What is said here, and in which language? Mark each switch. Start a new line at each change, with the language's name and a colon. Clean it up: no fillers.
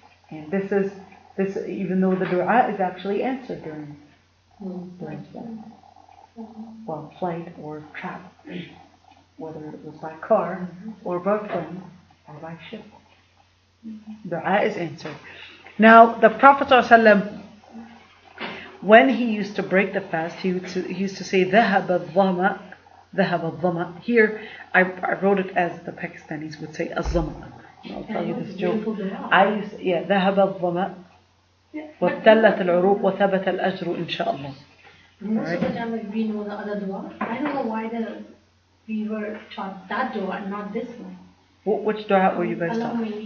English: And this even though the dua is actually answered during flight or travel, whether it was by car or by plane or by ship. Dua is answered. Now, the Prophet ﷺ, when he used to break the fast, he used to say,
Arabic: ذهب الظمأ.
English: Here, I wrote it as the Pakistanis would say, الظمأ. I'll tell you this joke.
Arabic: ذهب الظمأ وابتلت العروق وثبت الأجر إن شاء الله.
English: Most of the time, we know the other dua. I don't know why we were taught that dua and not this one. Which dua were you guys taught?